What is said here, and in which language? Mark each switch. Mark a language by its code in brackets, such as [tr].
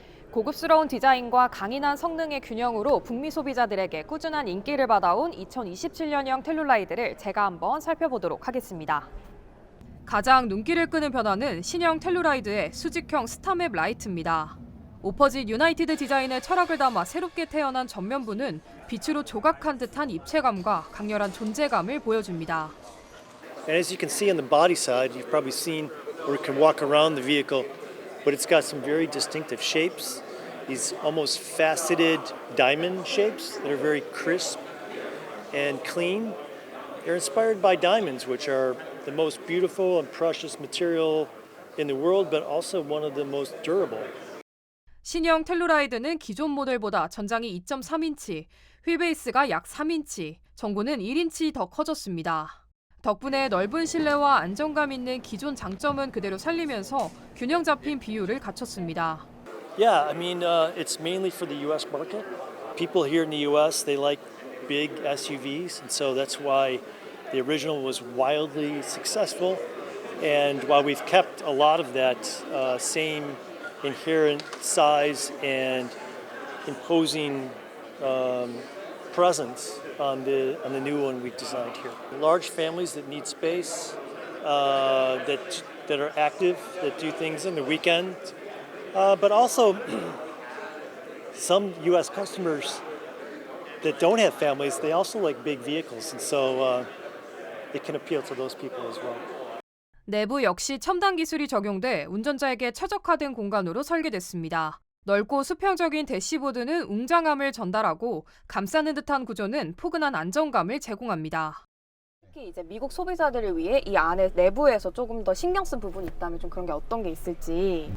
[ko] 고급스러운 디자인과 강인한 성능의 균형으로 북미 소비자들에게 꾸준한 인기를 받아온 2027년형 텔루라이드를 제가 한번 살펴보도록 하겠습니다. 가장 눈길을 끄는 변화는 신형 텔루라이드의 수직형 스타맵 라이트입니다. 오퍼짓 유나이티드 디자인의 철학을 담아 새롭게 태어난 전면부는 빛으로 조각한 듯한 입체감과 강렬한 존재감을 보여줍니다. [en] And as you can see on the body side, you've probably seen or can walk around the vehicle, but it's got some very distinctive shapes. These almost faceted diamond shapes that are very crisp and clean. They're inspired by diamonds, which are the most beautiful and precious material in the world, but also one of the most durable. [ko] 신형 텔루라이드는 기존 모델보다 전장이 2.3인치, 휠베이스가 약 3인치, 전고는 1인치 더 커졌습니다. 덕분에 넓은 실내와 안정감 있는 기존 장점은 그대로 살리면서 균형 잡힌 비율을 갖췄습니다. [en] Yeah, I mean, it's mainly for the U.S. market. People here in the U.S., they like big SUVs, and so that's why the original was wildly successful. And while we've kept a lot of that same inherent size and imposing presence on the new one we've designed here. Large families that need space, that are active, that do things in the weekend, but also some U.S. customers that don't have families, they also like big vehicles, and so it can appeal to those people as well. [ko] 내부 역시 첨단 기술이 적용돼 운전자에게 최적화된 공간으로 설계됐습니다. 넓고 수평적인 대시보드는 웅장함을 전달하고 감싸는 듯한 구조는 포근한 안정감을 제공합니다. 특히 이제 미국 소비자들을 위해 이 안에 내부에서 조금 더 신경 쓴 부분이 있다면 좀 그런 게 어떤 게 있을지.